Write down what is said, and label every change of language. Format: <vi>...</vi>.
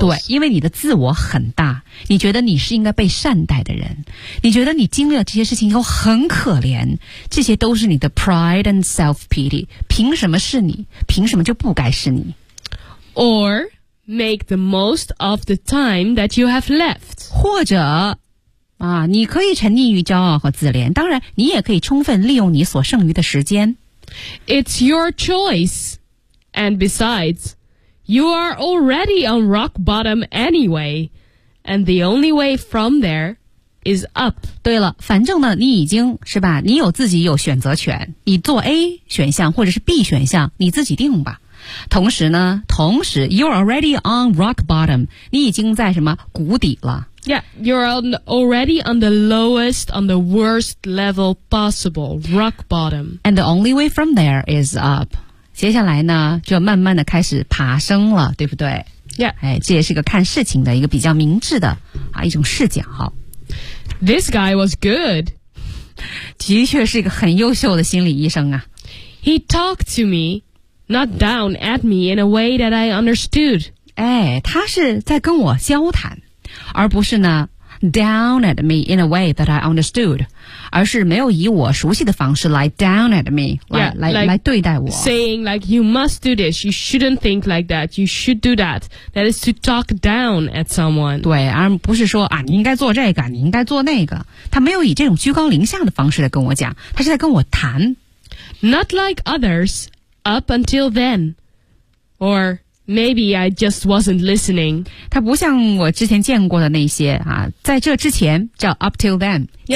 <zh>对，因为你的自我很大，你觉得你是应该被善待的人，你觉得你经历了这些事情以后很可怜，这些都是你的</zh> <en>pride and self-pity,</en> <zh>凭什么是你，凭什么就不该是你。</zh> <en>Or make the most of the time that you have left.</en> <zh>或者啊，你可以沉溺于骄傲和自怜，当然你也可以充分利用你所剩余的时间。</zh> <en>It's your choice. And besides, you are already on rock bottom anyway. And the only way from there is up.</en> <zh>对了，反正呢，你已经是吧，你有自己有选择权，你做 A 选项或者是 B 选项，你自己定吧。同时呢，同时</zh> <en>you're already on rock bottom,</en> <zh>你已经在什么谷底了。</zh> <en>Yeah, you're already on the lowest, on the worst level possible, rock bottom. And the only way from there is up.</en> <zh>接下来呢，就慢慢的开始爬升了，对不对</zh> <en>？Yeah.</en> <zh>哎，这也是一个看事情的一个比较明智的啊一种视角。</zh> <en>This guy was good.</en> <zh>的确是一个很优秀的心理医生啊。</zh> <en>He talked to me, not down at me in a way that I understood.</en> <zh>哎，他是在跟我交谈。而不是呢</zh> <en>down at me in a way that I understood,</en> <zh>而是没有以我熟悉的方式来</zh> <en>down at me,</en> <zh>来对待我。</zh> <en>Saying like, you must do this, you shouldn't think like that, you should do that. That is to talk down at someone.</en> <zh>对，而不是说啊，你应该做这个，你应该做那个。他没有以这种居高临下的方式来跟我讲，他是在跟我谈。</zh> <en>Not like others, up until then. Or... Maybe I just wasn't listening.</en> <zh>他不像我之前见过的那些啊，在这之前叫</zh> <en>up till then、</en> <zh>yeah.</zh>